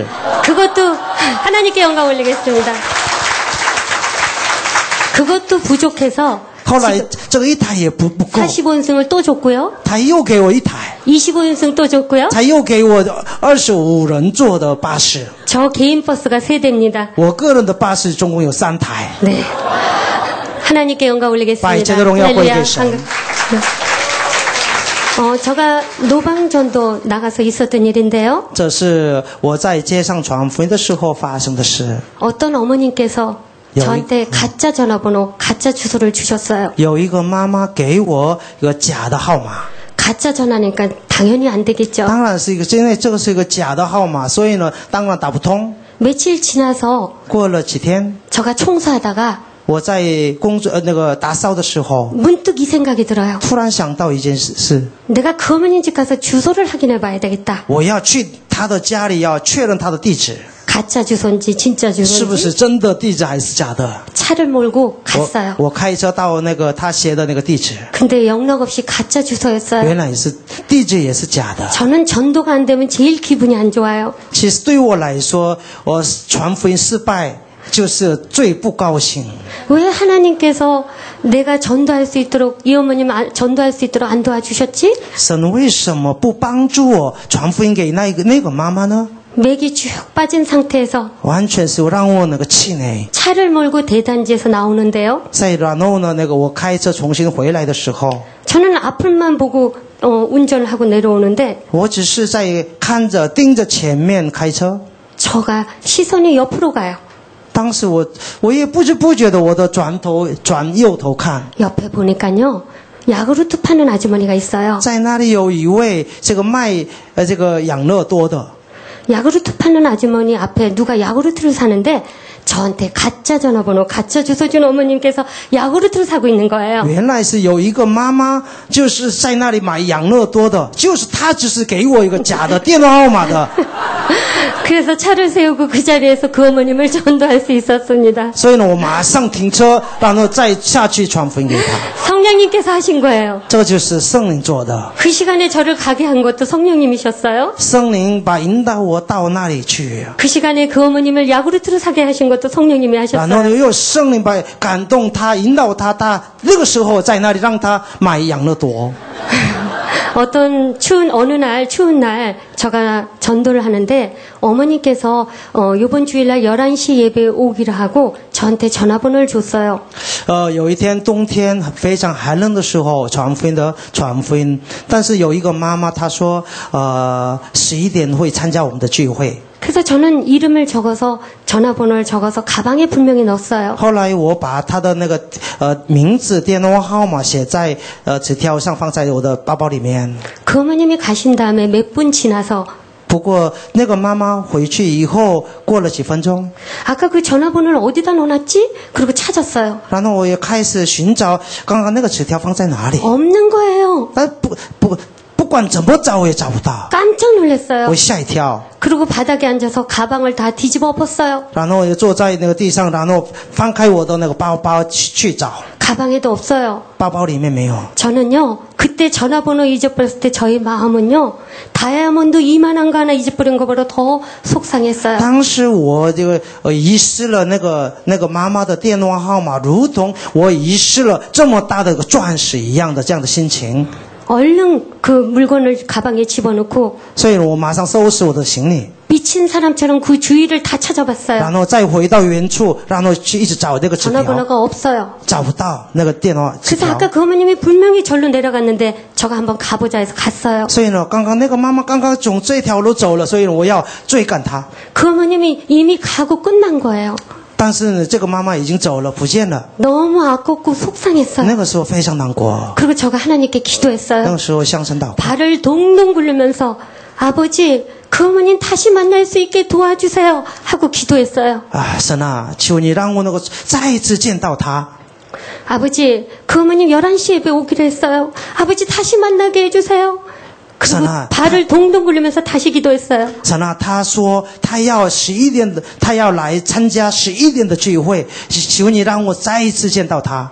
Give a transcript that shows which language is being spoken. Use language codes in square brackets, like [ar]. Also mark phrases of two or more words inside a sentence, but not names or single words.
[ko] 그것도 하나님께 영광 올리겠습니다. 그것도 부족해서 [zh] 后来这个一台也不够， [ko] 45인승을 또 줬고요. [zh] 他又给我一台， [ko] 25인승 또 줬고요. [zh] 他又给我25人坐的巴士。 [ko] 저 개인 버스가 3대입니다. [zh] 我个人的巴士总共有3台。 [ko] 네. 하나님께 영광 올리겠습니다. [zh] 바이체도 荣耀归给神。 [ko] 제가 노방전도 나가서 있었던 일인데요. [zh] 这是我在街上传福音的时候发生的事。 [ko] 어떤 어머님께서 저한테 가짜 전화번호, 가짜 주소를 주셨어요. [zh] 有一个妈妈给我一个假的号码， [ko] 가짜 전화니까 당연히 안 되겠죠. [zh] 当然是一个，因为这个是一个假的号码，所以呢，当然打不通。 [ko] 며칠 지나서 [zh] 过了几天， [ko] 제가 청소하다가 [zh] 我在打扫的时候， [ko] 문득 이 생각이 들어요. [zh] 突然想到一件事， [ko] 내가 그 어머님 집 가서 주소를 확인해 봐야 되겠다. [zh] 我要去他的家里，要确认他的地址， [ko] 가짜 주소인지 진짜 [zh] 是不 [ko] 주소인지 [zh] 是真的地址还是假的。 [ko] 차를 몰고 갔어요. [zh] 我开车到他写的那个地址， [ko] 근데 영락없이 가짜 주소였어요. [zh] 原来是地址也是假的。 [ko] 저는 전도가 안 되면 제일 기분이 안 좋아요. [zh] 其实对我来说，我传福音失败就是最不高兴。 [ko] 왜 하나님께서 내가 전도할 수 있도록 이 어머님 전도할 수 있도록 안 도와주셨지? [zh] 神为什么不帮助我传福音给那个妈妈呢？ [ko] 맥이 쭉 빠진 상태에서 [zh] 完全是让我气馁。 [ko] 차를 몰고 대단지에서 나오는데요. [zh] 再然后呢，我开车重新回来的时候， [ko] 저는 앞을만 보고 운전을 하고 내려오는데 [zh] 我只是在盯着前面开车， [ko] 저가 시선이 옆으로 가요. [zh] 当时我也不知不觉的我的转右头看， [ko] 옆에 보니까요. 야구르트 파는 아주머니가 있어요. [zh] 在那里有一位这个卖这个养乐多的， [ko] 야구르트 파는 아주머니 앞에 누가 야구르트를 사는데 저한테 가짜 전화번호, 가짜 주소 준 어머님께서 야구르트를 사고 있는 거예요. [zh] 原来是有一个妈妈就是在那里买养乐多的，就是她只是给我一个假的电话号码的， [ko] 그래서 차를 세우고 그 자리에서 그 어머님을 전도할 수 있었습니다. [zh] 所以呢，我马上停车，然后再下去传福音给她。 [ko] 성령님께서 하신 거예요. [zh] 这就是圣灵做的， [ko] 그 시간에 저를 가게 한 것도 성령님이셨어요. [zh] 圣灵引导我到那里去， [ko] 그 시간에 그 어머님을 야구르트로 사게 하신 것도 성령님이 [zh] 然后 [ko] 하셨어요. [zh] 又圣灵感动他，引导他那个时候在那里让他买养乐多。 [ko] 어떤 어느 날 추운 날 제가 전도를 하는데 어머니께서 이번 주일날 11시 예배에 오기로 하고 저한테 전화번호를 줬어요. [zh] 有一天冬天非常寒冷的时候传福音，但是有一个妈妈她说11点会参加我们的聚会。 [ko] 그래서 저는 이름을 적어서 전화번호를 적어서 가방에 분명히 넣었어요. [zh] 后来我把她的那个名字、电话号码写在纸条上，放在我的包包里面。 [ko] 그 어머님이 가신 다음에 몇 분 지나서 [zh] 不过那个妈妈回去以后过了几分钟， [ko] 아까 그 전화번호를 어디다 넣어놨지? 그리고 찾았어요. [zh] 然后我也开始寻找刚刚那个纸条放在哪里， [ko] 없는 거예요. [zh] 但不管怎么找我也找不到， [ko] 깜짝 놀랐어요. [zh] 我吓一跳。 [ko] 그리고 바닥에 앉아서 가방을 다 뒤집어 엎었어요. [zh] 然后我就坐在那个地上，然后翻开我的那个包包去找， [ko] 가방에도 없어요. [zh] 包包里面没有。 [ko] 저는요, 그때 전화번호 잊어버렸을 때 저희 마음은요, 다이아몬드 이만한 거 하나 잊어버린 것보다 더 속상했어요. [zh] 当时我这个遗失了那个妈妈的电话号码，如同我遗失了这么大的个钻石一样的这样的心情。 [ko] 얼른 그 물건을 가방에 집어넣고 [zh] 所以我马上收拾我的行李， [ko] 미친 사람처럼 그 주위를 다 찾아봤어요. [zh] 然后再回到原处，然后去一直找那个纸条， [ko] 전화번호가 없어요. [zh] 找不到那个电话纸 [ko] 그래서 [zh] 条。 [ko] 아까 그 어머님이 분명히 절로 내려갔는데 저가 한번 가보자 해서 갔어요. [zh] 所以呢，刚刚那个妈妈刚刚从这条路走了，所以我要追赶她。 [ko] 그 어머님이 이미 가고 끝난 거예요. [zh] 但是呢，这个妈妈已经走了，不见了。 [ko] 너무 아깝고 속상했어요. [zh] 那个时候非常难过， [ko] 그리고 저가 하나님께 [zh] 那 [ko] 기도했어요. [zh] 个时候向神祷告。 [ko] 발을 동동 굴리면서 아버지 그 어머님 다시 만날 수 있게 도와주세요 하고 기도했어요. [zh] 啊，神啊，求你让我能够再一次见到他。 [ko] 아버지 그 어머님 11시에 예배 오기로 했어요. 아버지 다시 만나게 해주세요. 그리고 선아, 발을 동동 굴리면서 다시 기도했어요. [zh] 神啊，他说他要11点的，他要来参加11点的聚会，求你让我再一次见到他。